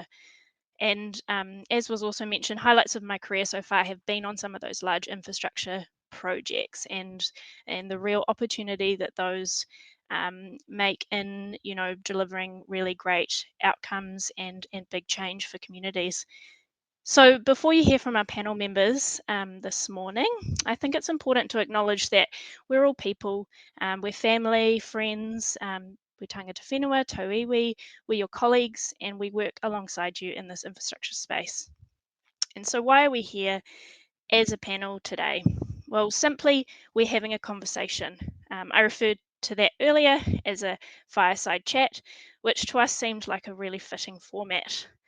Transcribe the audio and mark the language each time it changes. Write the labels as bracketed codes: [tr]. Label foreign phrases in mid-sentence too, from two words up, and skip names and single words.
[en] And as was also mentioned, highlights of my career so far have been on some of those large infrastructure projects and the real opportunity that those make in, you know, delivering really great outcomes and big change for communities. So before you hear from our panel members this morning, I think it's important to acknowledge that we're all people, we're family, friends, we're [mi] tangata whenua, tau iwi, [en] we're your colleagues, and we work alongside you in this infrastructure space. And so why are we here as a panel today? Well, simply, we're having a conversation. I referred to that earlier as a fireside chat, which to us seemed like a really fitting format.